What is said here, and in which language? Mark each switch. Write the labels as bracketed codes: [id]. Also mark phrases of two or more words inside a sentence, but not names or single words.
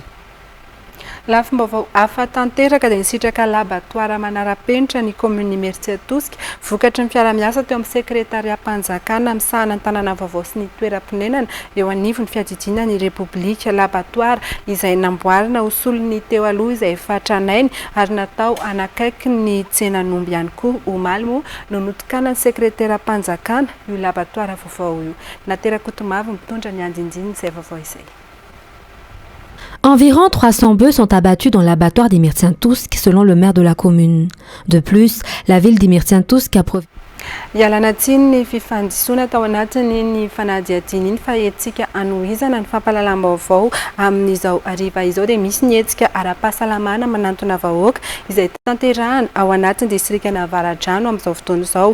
[mg] Lafim-baovao hafa tanteraka dia nisitraka laboratoire manara-penitra ny commune Mertsiatoska vokatry ny fiara-miasa teo amin'ny sekretariat-mpanjakana misahana ny tanàna vaovao sy ny toeram-ponenana eo anivony fiadidiana ny repoblika. Laboratoire izay namboarina ho solony teo aloha izay efa tranainy ary natao anakaiky ny tsenan'omby ihany koa omaly moa no notikana ny sekretariat-mpanjakana io laboratoire vaovao io. Nateraka Otomavy mitondra ny andindiny izay vaovao izay. [fr] Environ 300 bœufs sont abattus dans l'abattoir d'Immertsiantousk, selon le maire de la commune. De plus, la ville d'Immertsiantousk a [mg] Ialana tsiny ny fifandisona tao anatiny ny fanadihadiny iny fa etsika anohizana ny fampahalalam-baovao amin'izao ariva izao dia misy ny etsika ara-pahasalamana manantona vahoaka izay tanterahana ao anatiny distrika Navaradrano amin'izao fotoana izao.